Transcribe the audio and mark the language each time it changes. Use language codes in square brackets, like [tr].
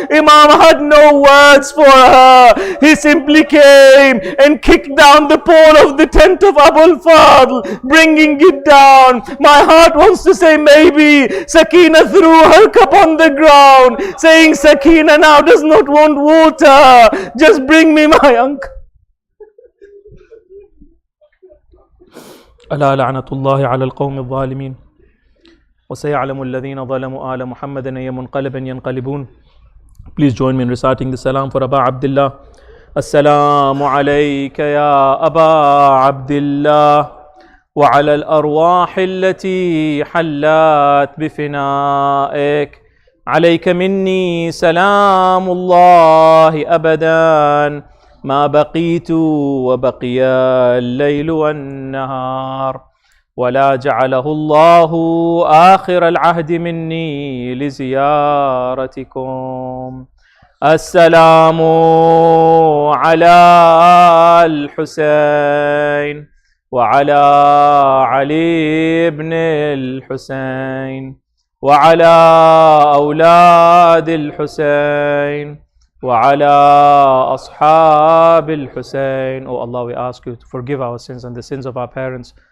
[en] Imam had no words for her. He simply came and kicked down the pole of the tent of Abu al-Fadl, bringing it down. My heart wants to say maybe Sakina threw her cup on the ground, saying, "Sakina now does not want water, just bring me my uncle." [ar] ألا لعنة الله على القوم الظالمين وسيعلم الذين ظلموا آل محمد أي منقلب ينقلبون. [en] Please join me in reciting the salam for Aba Abdullah. [ar] السلام عليك يا أبا عبد الله وعلى الأرواح التي حلت بفنائك عليك مني سلام الله أبدا ما بقيت وبقي الليل والنهار، ولا جعله الله آخر العهد مني لزيارتكم. السلام على الحسين وعلى علي بن الحسين وعلى أولاد الحسين وعلى أصحاب الحسين. [en] Oh Allah, we ask you to forgive our sins and the sins of our parents.